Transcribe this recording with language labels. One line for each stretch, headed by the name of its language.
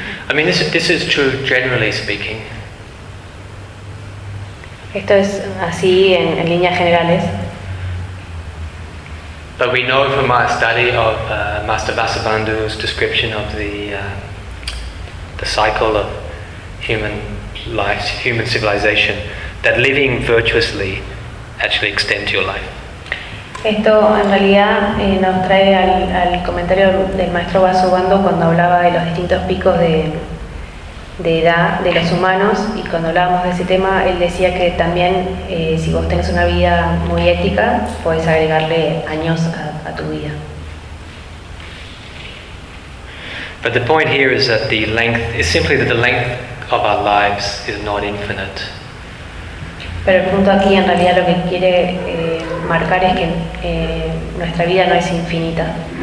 English: I mean, this is true generally speaking.
Spanish: Esto es así en líneas generales.
English: But we know from our study of Master Vasubandhu's description of the cycle of human life, human civilization, that living virtuously actually extends your life.
Spanish: Esto en realidad nos trae al comentario del maestro Vasubandhu cuando hablaba de los distintos picos de edad de los humanos, y cuando hablábamos de ese tema, él decía que también si vos tenés una vida muy ética, podés agregarle años a tu vida.
English: But the point here is that the length is simply that the length of our lives is not infinite.
Spanish: Pero el punto aquí en realidad lo que quiere marcar es que nuestra vida no es infinita.